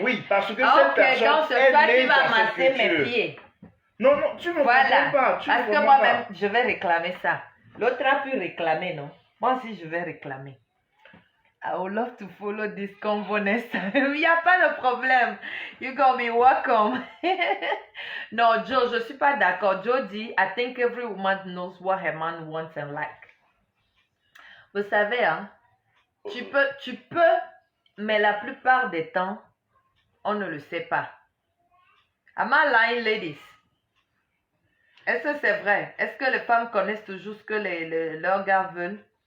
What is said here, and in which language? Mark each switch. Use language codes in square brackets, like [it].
[fr] Oui, parce que cette personne donc c'est toi qui vas masser mes pieds. Non, tu ne comprends pas. Parce que moi-même, je vais réclamer ça. L'autre a pu réclamer, non? Moi aussi, je vais réclamer. [en] I would love to follow this convo next time. [fr] Il n'y a pas de problème. [en] You got me welcome. [fr] Non, Joe, je ne suis pas d'accord. Joe dit, [en] I think every woman knows what her man wants and like. [fr] Vous savez, hein? Tu peux, mais la plupart des temps, on ne le sait pas. [en] Am I lying, ladies? [fr] Est-ce que c'est vrai? Est-ce que les femmes connaissent toujours ce que leurs gars veulent?